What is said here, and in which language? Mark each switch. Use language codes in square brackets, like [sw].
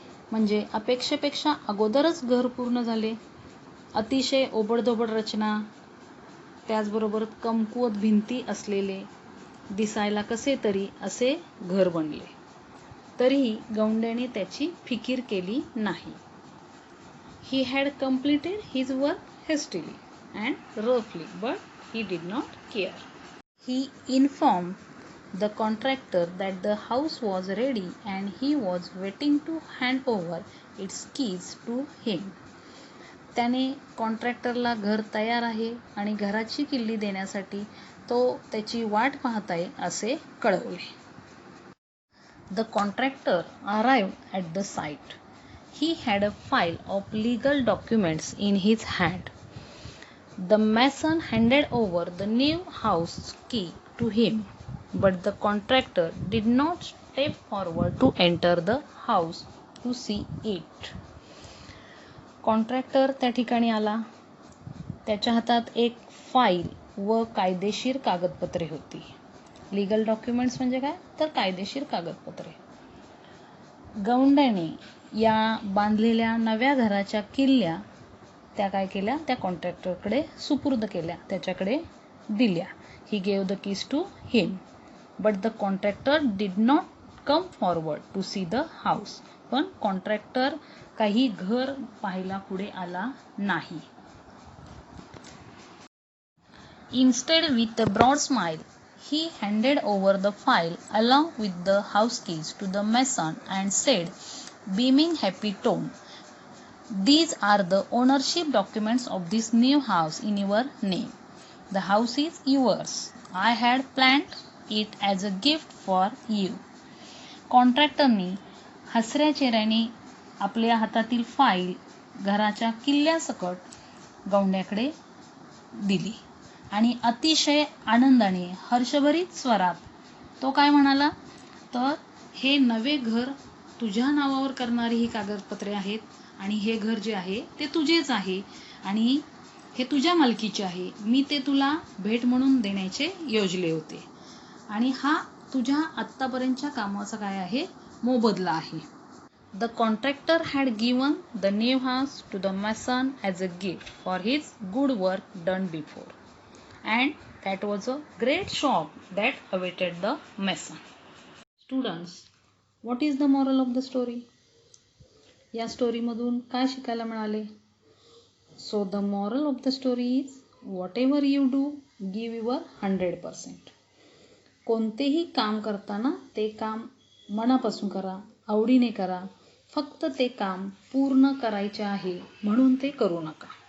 [mr] म्हणजे अपेक्षेपेक्षा अगोदरच घर पूर्ण झाले. अतिशय ओबडधोबड रचना, त्याचबरोबर कमकुवत भिंती असलेले, दिसायला कसे तरी असे घर बनले. तरीही गौंड्याने त्याची फिकीर केली नाही. [en] He had completed his work hastily and roughly, but he did not care. He informed the contractor that the house was ready and he was waiting to hand over its keys to him. [mr] त्याने कॉन्ट्रॅक्टरला घर तयार आहे आणि घराची किल्ली देण्यासाठी तो त्याची वाट पाहत आहे असे कळवले. [en] The contractor arrived at the site. He had a file of legal documents in his hand. The mason handed over the new house key to him, but the contractor did not step forward to enter the house to see it. [mr] Contractor त्या ठिकाणी आला. त्याच्या हातात एक file व कायदेशीर कागदपत्रे होती. लीगल डॉक्युमेंट्स म्हणजे काय, तर कायदेशीर कागदपत्रे. गौंड्याने या बांधलेल्या नव्या घराच्या किल्ल्या त्या काय केल्या, त्या कॉन्ट्रॅक्टरकडे सुपूर्द केल्या, त्याच्याकडे दिल्या. [en] He gave the keys to him, but the contractor did not come forward to see the house. [mr] पण कॉन्ट्रॅक्टर काही घर पाहायला पुढे आला नाही. [en] Instead, with a broad smile, he handed over the file along with the house keys to the mason and said, beaming happy tone, "These are the ownership documents of this new house in your name. The house is yours. I had planned it as a gift for you." [mr] कॉन्ट्रॅक्टरनी हसऱ्या चेहऱ्याने आपल्या हातातील file घराच्या किल्ल्यासकट गौंड्याकडे दिली आणि अतिशय आनंदाने हर्षभरीत स्वरात तो काय म्हणाला, तर हे नवे घर तुझ्या नावावर करणारी ही कागदपत्रे आहेत आणि हे घर जे आहे ते तुझेच आहे आणि हे तुझ्या मालकीचे आहे. मी ते तुला भेट म्हणून देण्याचे योजले होते आणि हा तुझ्या आत्तापर्यंतच्या कामाचा काय आहे, मोबदला आहे. [en] The contractor had given the new house to the mason as a gift for his good work done before, and that was a great shock that awaited the mason. Students, what is the moral of the story? [mr] या स्टोरीमधून काय शिकायला मिळाले? [en] So the moral of the story is, whatever you do, give your 100%. [mr] कोणतेही काम करताना ते काम मनापासून करा, आवडीने करा. फक्त ते काम पूर्ण करायचे आहे म्हणून ते करू नका.